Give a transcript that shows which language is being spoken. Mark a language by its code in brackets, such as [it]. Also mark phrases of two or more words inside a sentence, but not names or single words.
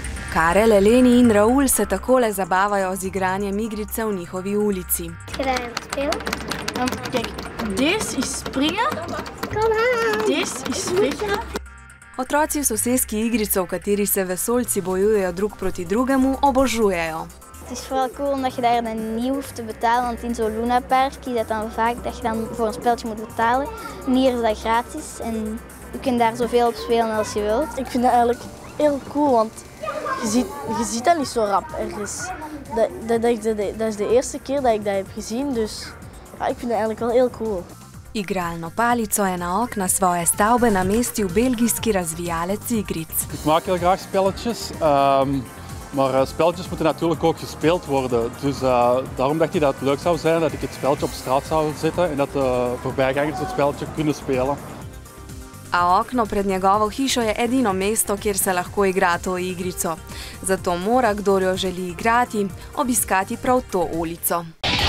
[sl] Karel, Eleni in Raul se takole zabavajo z igranjem igrice v njihovi ulici. Gremo spel. [nl] Kijk, deze is springen, deze is vliegen. [sl] Otroci v soseski igrico, v kateri se vesoljci bojujejo drug proti drugemu, obožujejo. [nl] Het is vooral cool omdat je daar dan niet hoeft te betalen, want in zo'n Lunapark is dat dan vaak dat je dan voor een spelletje moet betalen. En hier is dat gratis en je kunt daar zoveel op spelen als je wilt. Ik vind dat eigenlijk heel cool, want je ziet dat niet zo rap ergens. Dat is de eerste keer dat ik dat heb gezien, dus ja, ik vind dat eigenlijk wel heel cool. [sl] Igralno palico je na okna svoje stavbe namestil belgijski razvijalec igric. [nl] Ik maak heel graag spelletjes, maar spelletjes moeten natuurlijk ook gespeeld worden. Dus daarom dacht ik dat het leuk zou zijn dat ik het spelletje op straat zou zetten en dat de voorbijgangers het spelletje kunnen spelen. [sl] A okno pred njegovo hišo je edino mesto, kjer se lahko igra to igrico. Zato mora, kdor jo želi igrati, obiskati prav to ulico.